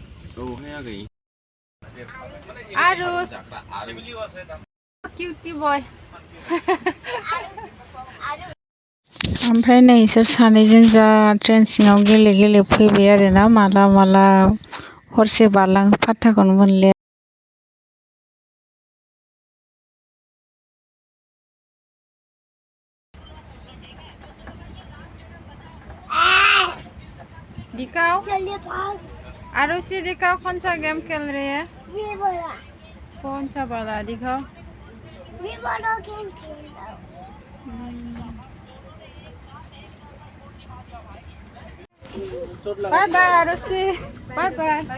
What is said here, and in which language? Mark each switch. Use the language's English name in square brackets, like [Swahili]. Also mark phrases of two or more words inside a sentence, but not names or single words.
[Bodo] आरुस किउटी बय ओमफ्राय नै इसोर सानैजों जा ट्रेन सिङाव गेले गेले फैबाय आरो ना माला माला हरसे बारलाङो फात्ताखौनो मोनले [Hindi] दिखाओ आरुषि दिखाओ कौन सा गेम खेल रहे हैं ये वाला कौन सा वाला दिखाओ ये वाला गेम खेल रहा हूं [English] bye bye [Hindi] आरुषि [English] bye bye